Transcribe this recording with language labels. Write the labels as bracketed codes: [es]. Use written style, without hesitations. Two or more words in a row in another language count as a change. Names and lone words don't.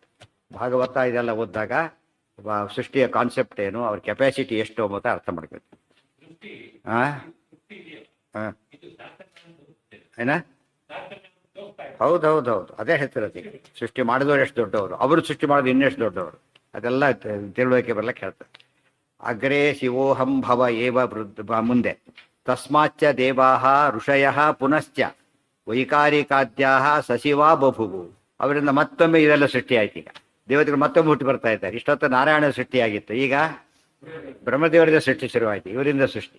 [kn] ಭಾಗವತ ಇದೆಲ್ಲ ಓದಿದಾಗ ಸೃಷ್ಟಿಯ ಕಾನ್ಸೆಪ್ಟ್ ಏನು, ಅವ್ರ ಕೆಪಾಸಿಟಿ ಎಷ್ಟು ಅಂತ ಅರ್ಥ ಮಾಡ್ಬೇಕು. ಹಾಂ ಹಾಂ ಏನ ಹೌದು ಅದೇ ಹೇಳ್ತಿರೋದು. ಈಗ ಸೃಷ್ಟಿ ಮಾಡಿದವರು ಎಷ್ಟು ದೊಡ್ಡವರು, ಅವರು ಸೃಷ್ಟಿ ಮಾಡೋದು ಇನ್ನೆಷ್ಟು ದೊಡ್ಡವರು, ಅದೆಲ್ಲ ತಿಳುವಳಿಕೆ ಬರ್ಲಿಕ್ಕೆ ಹೇಳ್ತಾರೆ. [sa] ಅಗ್ರೇ ಶಿವೋಹಂ ಭವ ಏವ ಮುಂದೆ ತಸ್ಮಾಚ್ಚ ದೇವಾಹ ಋಷಯ ಪುನಶ್ಚ ವೈಕಾರಿಕಾದ್ಯಾ ಸಶಿವಾ ಬಭುವು. [kn] ಅವರಿಂದ ಮತ್ತೊಮ್ಮೆ ಇದೆಲ್ಲ ಸೃಷ್ಟಿ ಆಯ್ತು. ಈಗ ದೇವತೆಗಳು ಮತ್ತೊಮ್ಮೆ ಹುಟ್ಟಿ ಬರ್ತಾ ಇದ್ದಾರೆ. ಇಷ್ಟೊತ್ತು ನಾರಾಯಣ ಸೃಷ್ಟಿಯಾಗಿತ್ತು, ಈಗ ಬ್ರಹ್ಮದೇವರಿಂದ ಸೃಷ್ಟಿ ಶುರುವಾಯಿತು, ಇವರಿಂದ ಸೃಷ್ಟಿ.